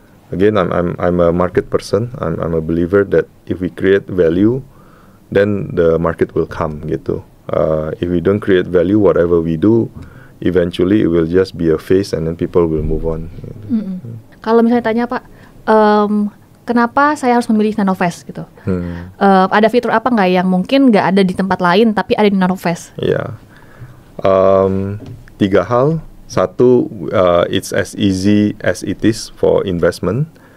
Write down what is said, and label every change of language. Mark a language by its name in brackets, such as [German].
[English] Again, I'm a market person. I'm a believer that if we create value, then the market will come gitu. If we don't create value, whatever we do, eventually it will just be a phase and then people will move on. [Indonesian] Kalau misalnya tanya Pak, kenapa saya harus memilih Nanovest gitu? Ada fitur apa nggak yang mungkin nggak ada di tempat lain tapi ada di Nanovest? Ya, 3 hal. [English] Satu, it's as easy as it is for investment.